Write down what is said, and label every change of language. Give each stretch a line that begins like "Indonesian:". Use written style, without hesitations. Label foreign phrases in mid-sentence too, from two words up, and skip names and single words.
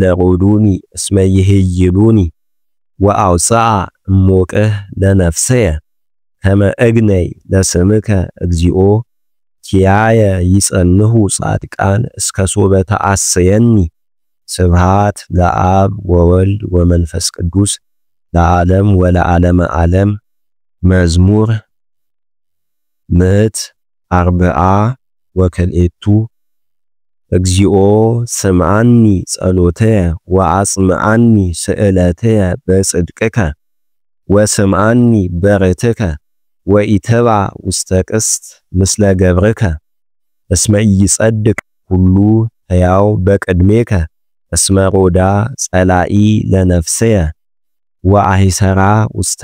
Geez: ሮዱኒ እስመ ይህይሉኒ ወአውፅአ እሞቅህ ለነፍስየ ከመ እግነይ ለስምከ እግዚኦ ኪያየ ይጸንሁ ጻድቃን እስከ ሶበ ተአስየኒ። ስብሃት ለአብ ወወልድ ወመንፈስ ቅዱስ ለዓለም ወለዓለመ ዓለም። መዝሙር 140 ወክልኤቱ እግዚኦ ስምዓኒ ጸሎተየ ወአጽምዓኒ ስእለትየ በጽድቅከ ወስምዓኒ በርትከ ወኢትባ ውስተ ቅስት ምስለ ገብርከ እስመ ኢይጸድቅ ሁሉ ሕያው በቅድሜከ እስመ ሮዳ ጸላኢ ለነፍስየ ወአሂሰራ ውስተ